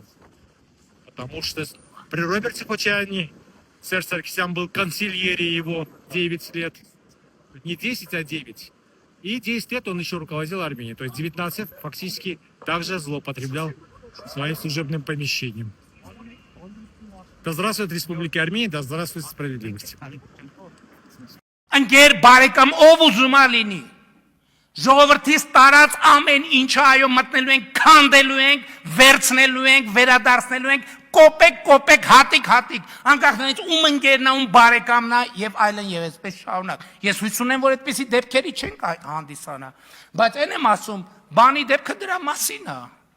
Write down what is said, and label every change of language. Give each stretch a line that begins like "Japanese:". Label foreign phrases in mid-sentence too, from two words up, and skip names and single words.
Russian: Потому что при Роберте Кочаряне Серж Саркисян был консильери его 9 лет. Не 10, а 9. И 10 лет он еще руководил Арменией. То есть 19 фактически также злоупотреблял своим служебным помещением. Да здравствует Республика Армения, да здравствует справедливость.
Armenian: Անգեր բարեկամ ով ուզում է լինի ժողովրդից տարած ամեն ինչը այո մտնելու ենք քանդելու ենք վերցնելու ենք վերադարձնելու ենք կոպեկ հատիկ անկախ նրանից ում ընկերն է ում բարեկամն է եւ այլն եւ այսպես շարունակ ես հույս ունեմ որ այդպեսի դեպքերի չենք հանդիսանա բայց այն եմ ասում բանի դեպքը դրա մասին է